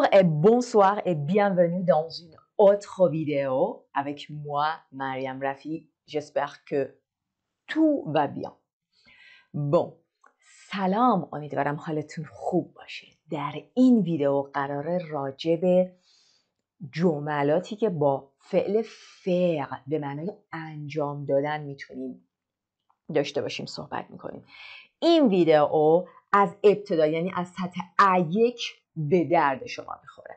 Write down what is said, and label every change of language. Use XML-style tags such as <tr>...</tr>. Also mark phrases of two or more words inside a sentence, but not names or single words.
<fr>bonsoir et bienvenue dans une autre vidéo avec moi, Mariam Rafi. J'espère que tout va bien. Bon,</fr> <fa>سلام، امیدوارم حالتون خوب باشه. در این ویدیو قراره راجع به جملاتی که با فعل فعل به معنای انجام دادن میتونیم داشته باشیم صحبت میکنیم. این ویدیو از ابتدا یعنی از سطح A1 به درد شما میخوره.</fa>